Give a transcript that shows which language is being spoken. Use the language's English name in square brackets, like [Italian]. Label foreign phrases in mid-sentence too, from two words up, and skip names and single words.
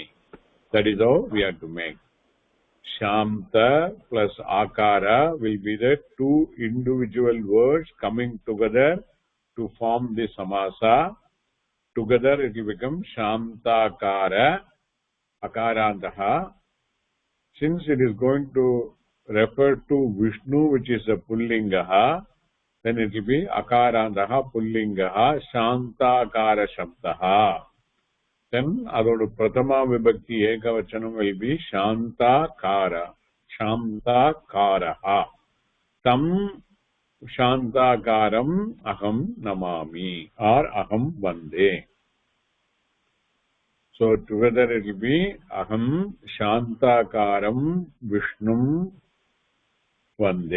[English] That is how we have to make. Shanta plus Akara will be the two individual words coming together to form the samasa. Together it will become [Sanskrit] शान्ताकार अकारान्तः. [English] Since it is going to refer to Vishnu, which is a Pullingaha, then it will be [Sanskrit] अकारान्तः पुल्लिङ्गः शान्ताकार शब्दः. [English] Then adodu [Sanskrit] प्रथमा विभक्ति एकवचनम् [English] will be Shantakaraha. [Sanskrit] तं शान्ताकारं अहं नमामि or अहं वन्दे. [English] So together it will be [Sanskrit] अहं शान्ताकारं विष्णुं वन्दे.